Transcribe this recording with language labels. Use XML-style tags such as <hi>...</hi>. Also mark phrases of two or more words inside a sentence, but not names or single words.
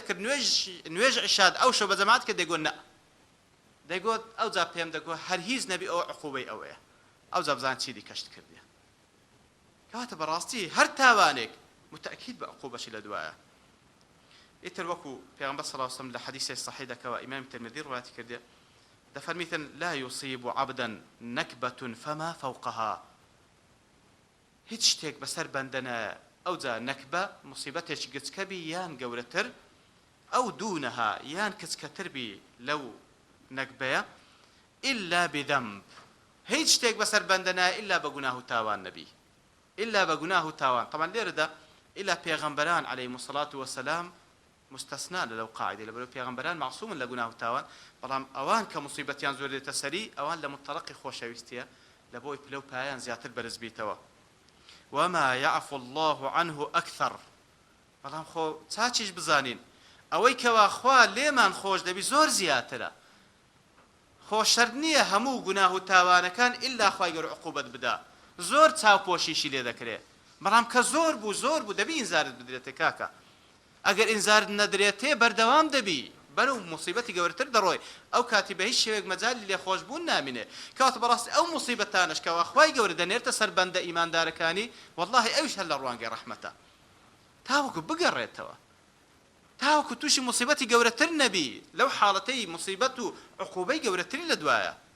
<ckb>دەکرد نوێژ عیشات ئەو شەو بە جەماعەت کرد دەیگوت نە دەیگوت ئەو جا پێم دەگوت هەر هیچ نەبی ئەو عقوبەی ئەوەیە ئەو جا بزان چی دیکەشت کردیە کەواتە بەڕاستی هەر تاوانێک متأکید بە عقوبەشی لە دوایە ئیتر وەکو پێغەمبەر</ckb> <ar>صلی الله علیه و سلم</ar> <ckb>لە حەدیثی صحیح دەکەوە ئیمام ترمذی ڕوایەتی کردێ دەفەرمیتن</ckb> <ar>لا يصيب عبدا نكبة فما فوقها</ar> <ckb>هیچ شتێک بەسەر بەندەنە ئەو جا نەکبە مصیبەتێکی گچکەبی یان گەورەتر ئەو دوونەها یان کچکەتر بی لەو نەکبەیە</ckb> <ar>إلا بذنب</ar> <ckb>هیچ شتێک بەسەر بەندەنە إلا بە گوناه و تاوان نەبی إلا بە گوناه و تاوان طبعا لێرەدا إلا پێغەمبەران</ckb> <ar>عليهم الصلاة والسلام</ar> <ckb>مستثنى لەو قاعدەی لەبەرەوەی پێغەمبەران معصومن لە گوناه و تاوان بەڵام ئەوان کە مصیبەتیان زۆر دێتە سەری ئەوان لە متەڵەقی خۆشەویستیە لە بۆی پلە و پایان زیاتر بەرز بیتەوە</ckb> <ar>وما يعفو الله عنه أكثر</ar> <ckb>بەڵام خۆ چاچیش بزانین ئەوەی کەوا خوا لێمان خۆش دەبی زۆر زیاترە خۆ شەرت نییە هەموو گوناه و تاوانەکان ئیلا خوای گەورە عقوبەت بدا زۆر چاوپۆشیشی لێ دەکرێت بەڵام کە زۆر بوو دەبی ئینزارت بدرێتێ کاکە ئەگەر ئینزارت نەدرێتێ بەردەوام دەبی بەرەو مصیبەتی گەورەتر دەڕۆی ئەو کاتی بە هیچ شێوەیەک مەجالی لێ خۆشبوون نامینێ کەواتە بەڕاستی ئەو مصیبەتانش کەوا خوای گەورە دەنێرتە سەر بەندە ئیماندارەکانی وەڵڵاهی ئەویش هەر لە ڕوانگەی ڕەحمەتە تاوەکو بگەڕێتەوە تاوەکو تووشی مصیبەتی گەورەتر نەبی لەو حاڵەتەی مصیبەت و عقوبەی گەورەتری لە دوایە</ckb>